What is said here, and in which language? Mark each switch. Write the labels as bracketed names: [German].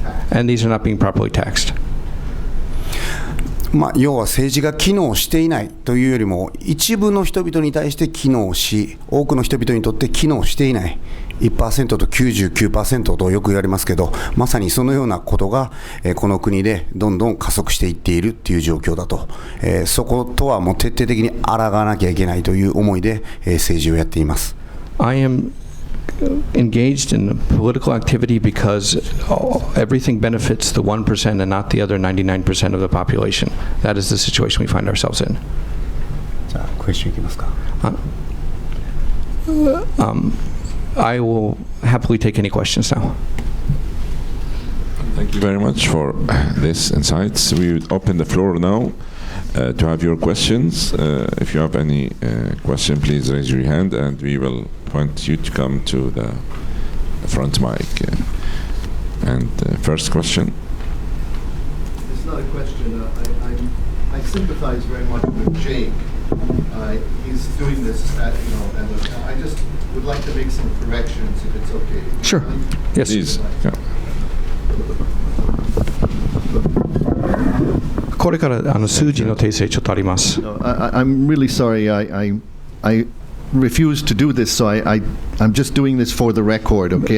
[English] And these are not being properly And these are not being properly taxed. [Japanese] 要は政治が機能していないというよりも、一部の人々に対して機能し、多くの人々にとって機能していない 1% と 99% とよく言われますけど、まさにそのようなことがこの国でどんどん加速していっているという状況だと。そことはもう徹底的に抗わなきゃいけないという思いで政治をやっています。 [English] I am engaged in political activity because everything benefits the 1% and not the other 99% of the population. That is the situation we find ourselves in. [Japanese] じゃあクエスチョンいきますか。 [English] I will happily take any questions now. Thank you very much for this insights. We would open the floor now to have your questions. If you have any question, please raise your hand and we will point you to come to the front mic. And first question. It's not a question. I sympathize very much with Jake. He's doing this, and I just would like to make some corrections if it's okay. Sure. Yes. Please. Yeah. [Japanese] これから数字の訂正ちょっとあります。 [English] I'm really sorry. I refuse to do this, so I'm just doing this for the record, okay?